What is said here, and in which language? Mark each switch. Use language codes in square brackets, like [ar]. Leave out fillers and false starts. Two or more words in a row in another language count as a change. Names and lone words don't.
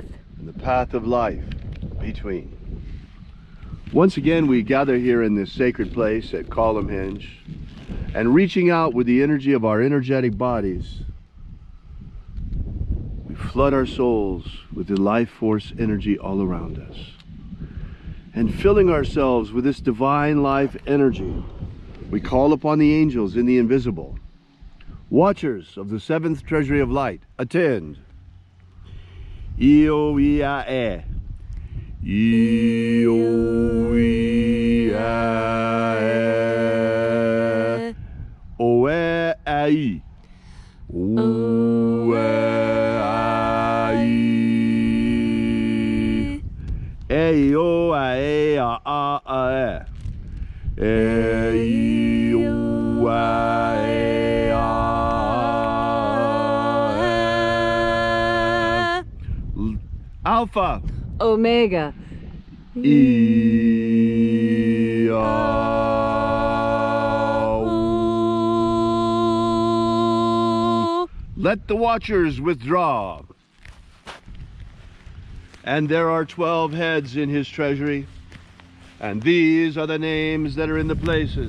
[en] and the path of life between. Once again, we gather here in this sacred place at Column Hinge, and reaching out with the energy of our energetic bodies, we flood our souls with the life force energy all around us. And filling ourselves with this divine life energy, we call upon the angels in the invisible. Watchers of the seventh Treasury of Light, attend. Io-ia-e. Io-ia-e. ai. Ue ai. E o a e a e. E o a e a e. Alpha Omega. E a. Let the watchers withdraw. And there are 12 heads in his treasury, and these are the names that are in the places.